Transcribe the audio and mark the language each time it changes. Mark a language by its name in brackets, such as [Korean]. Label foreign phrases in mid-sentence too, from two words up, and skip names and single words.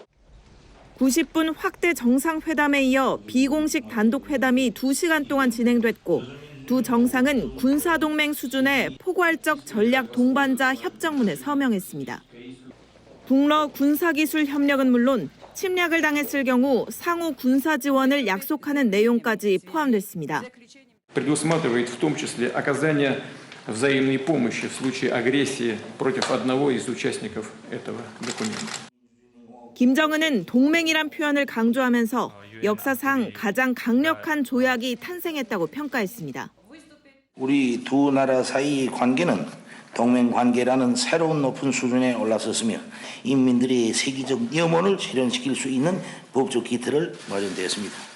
[Korean] 90분 확대 정상회담에 이어 비공식 단독회담이 2시간 동안 진행됐고 두 정상은 군사동맹 수준의 포괄적 전략 동반자 협정문에 서명했습니다. 북러 군사기술 협력은 물론 침략을 당했을 경우 상호 군사 지원을 약속하는 내용까지 포함됐습니다. [Russian] предусматривает в том числе оказание взаимной помощи в случае агрессии против одного из участников этого документа. [Korean] 김정은은 동맹이란 표현을 강조하면서 역사상 가장 강력한 조약이 탄생했다고 평가했습니다. 우리 두 나라 사이 관계는 동맹 관계라는 새로운 높은 수준에 올라섰으며 인민들의 세계적 염원을 실현시킬 수 있는 법적 기틀을 마련되었습니다.